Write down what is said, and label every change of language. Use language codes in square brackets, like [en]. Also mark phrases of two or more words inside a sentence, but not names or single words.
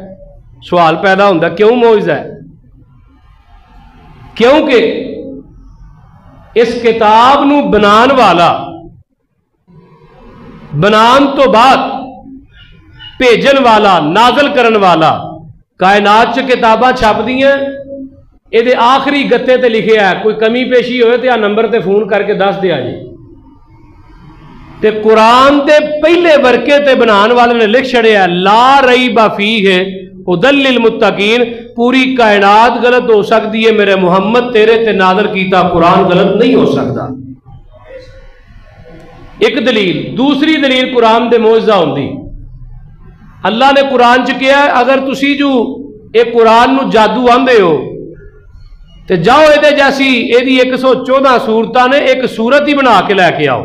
[pa] سوال پیدا ہوندا، کیوں موجزہ ہے؟ کیونکہ اس کتاب نوں بنانے والا، بنان توں بعد بھیجن والا، نازل کرن والا، کائنات چ کتاباں چھپدیاں، اے آخری گتے تے لکھے ہے. کوئی کمی پیشی ہوئے تو نمبر تے فون کر کے دس دیا جی. تے قرآن کے پہلے ورقے تے بنانے والے نے لکھ چھڈیا [ar] لا ريب فيه هدى للمتقين. [ur] پوری کائنات غلط ہو سکتی ہے، میرے محمد تیرے تے نازل کیتا قرآن غلط نہیں ہو سکتا. ایک دلیل. [pa] دوسری دلیل قرآن دے موجزہ ہوندی۔ اللہ نے قرآن چ کہا، اگر تسی جو اے قرآن نوں جادو آکھدے ہو تو جاؤ اے جیسی جیہڑی 114 سورتاں نے اک سورت ہی بنا کے لے کے آؤ.